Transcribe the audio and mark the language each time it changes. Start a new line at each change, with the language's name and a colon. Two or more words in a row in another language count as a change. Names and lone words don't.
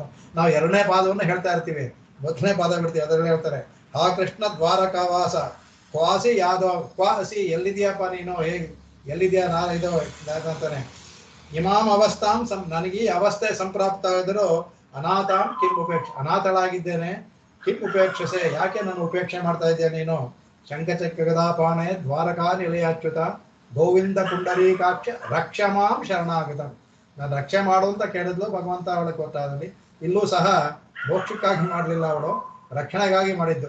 Kannada: ನಾವು ಎರಡನೇ ಪಾದವನ್ನು ಹೇಳ್ತಾ ಇರ್ತೀವಿ, ಮೊದಲನೇ ಪಾದ ಬಿಡ್ತೀವಿ. ಅದರಲ್ಲಿ ಹೇಳ್ತಾರೆ ಆ
Sanskrit: ಕೃಷ್ಣ ದ್ವಾರಕಾವಾಸ ಕ್ವಾಸಿ ಯಾದವ ಕ್ವಾಸಿ
Kannada: ಎಲ್ಲಿದೆಯಪ್ಪ ನೀನು, ಹೇಗೆ ಎಲ್ಲಿದೆಯಾ ನಾನು ಇದು ಅಂತಾನೆ.
Sanskrit: ಇಮಾಂ ಅವಸ್ಥಾಂ
Kannada: ನನಗೆ ಈ ಅವಸ್ಥೆ ಸಂಪ್ರಾಪ್ತ ಆಗಿದ್ರು
Sanskrit: ಅನಾಥಾಂ ಕಿಂ ಉಪೇಕ್ಷ
Kannada: ಅನಾಥಳಾಗಿದ್ದೇನೆ,
Sanskrit: ಕಿಂ ಉಪೇಕ್ಷಸೆ
Kannada: ಯಾಕೆ ನಾನು ಉಪೇಕ್ಷೆ ಮಾಡ್ತಾ ಇದ್ದೇನೆ ನೀನು.
Sanskrit: ಶಂಖಚಕ್ರ ಗದಾಪಾಣೆ ದ್ವಾರಕಾ ನಿಲಯಾಚ್ಯುತ ಗೋವಿಂದ ಪುಂಡರೀಕಾಕ್ಷ ರಕ್ಷಮಾಂ ಶರಣಾಗತ.
Kannada: ನಾನು ರಕ್ಷೆ ಮಾಡು ಅಂತ ಕೇಳಿದ್ಲು ಭಗವಂತ ಅವಳಿಗೆ ಗೊತ್ತಾದಲ್ಲಿ. ಇಲ್ಲೂ ಸಹ ಮೋಕ್ಷಕ್ಕಾಗಿ ಮಾಡಲಿಲ್ಲ, ಅವಳು ರಕ್ಷಣೆಗಾಗಿ ಮಾಡಿದ್ದು.